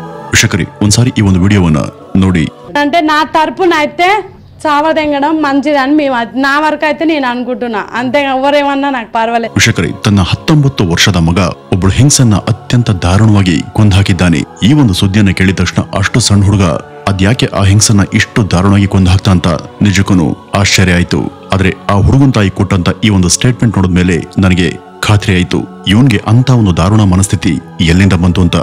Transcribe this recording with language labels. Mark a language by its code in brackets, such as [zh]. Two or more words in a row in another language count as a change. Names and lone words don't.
[kn] ವೀಕ್ಷಕರೇ ಒಂದ್ಸಾರಿ ಈ ಒಂದು ವಿಡಿಯೋವನ್ನ ನೋಡಿ. [te] అంటే నా తరపున అయితే చావదెంగడం మంచిదని మేము నా వరకు అయితే నేను అనుకుంటున్నా. అంతే ఎవరేమన్నా నాకు పర్వాలేదు. [kn] ವೀಕ್ಷಕರೇ ತನ್ನ 19 ವರ್ಷದ ಮಗ ಒಬ್ಬಳು ಹೆಂಗಸನ್ನ ಅತ್ಯಂತ ದಾರುಣವಾಗಿ ಕೊಂದಾಕಿದ್ದಾನೆ. ಈ ಒಂದು ಸುದ್ದಿಯನ್ನು ಕೇಳಿದ ತಕ್ಷಣ ಅಷ್ಟು ಸಣ್ಣ ಹುಡುಗ ಅದ್ಯಾಕೆ ಆ ಹೆಂಗಸನ್ನ ಇಷ್ಟು ದಾರುಣವಾಗಿ ಕೊಂದಾಕ್ತಾ ಅಂತ ನಿಜಕ್ಕೂ ಆಶ್ಚರ್ಯ ಆಯ್ತು. ಆದ್ರೆ ಆ ಹುಡುಗನ ತಾಯಿ ಕೊಟ್ಟಂತ ಈ ಒಂದು ಸ್ಟೇಟ್ಮೆಂಟ್ ನೋಡಿದ್ಮೇಲೆ ನನಗೆ ಖಾತ್ರಿ ಆಯ್ತು ಇವನ್ಗೆ ಅಂತ ಒಂದು ದಾರುಣ ಮನಸ್ಥಿತಿ ಎಲ್ಲಿಂದ ಬಂತು ಅಂತ.